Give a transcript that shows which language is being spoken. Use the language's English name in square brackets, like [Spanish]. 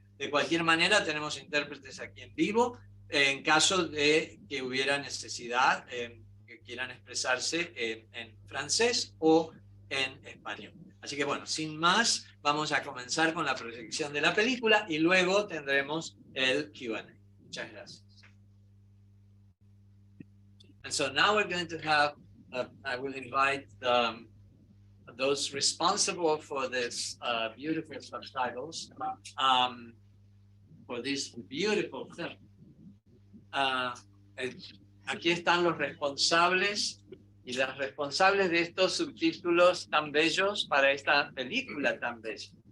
[Spanish] De cualquier manera, tenemos intérpretes aquí en vivo, en caso de que hubiera necesidad, que quieran expresarse en francés o en español. Así que bueno, sin más, vamos a comenzar con la proyección de la película y luego tendremos el Q&A. Muchas gracias. [English] And so now we're going to have, I will invite those responsible for this beautiful subtitles, for this beautiful film. [Spanish] Aquí están los responsables y las responsables de estos subtítulos tan bellos para esta película tan bella.